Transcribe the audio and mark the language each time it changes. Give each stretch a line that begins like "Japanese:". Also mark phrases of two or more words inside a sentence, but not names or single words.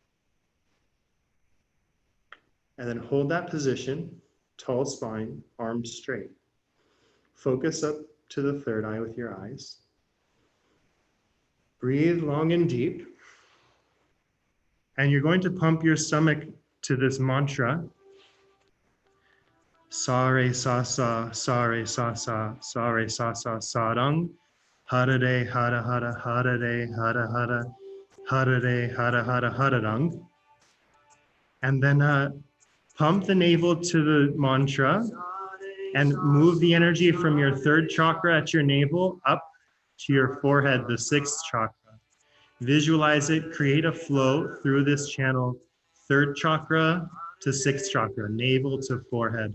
English: And then hold that position, tall spine, arms straight. Focus up to the third eye with your eyes. Breathe long and deep. And you're going to pump your stomach to this mantra.
Sanskrit: Sare sa sa, sare sa sa, sare sa sa, sarang. Harare, hara hara, harare, hara hara, harare, hara hara, hararang.
English: And then pump the navel to the mantra and move the energy from your third chakra at your navel up to your forehead, the sixth chakra. Visualize it, create a flow through this channel, third chakra to sixth chakra, navel to forehead.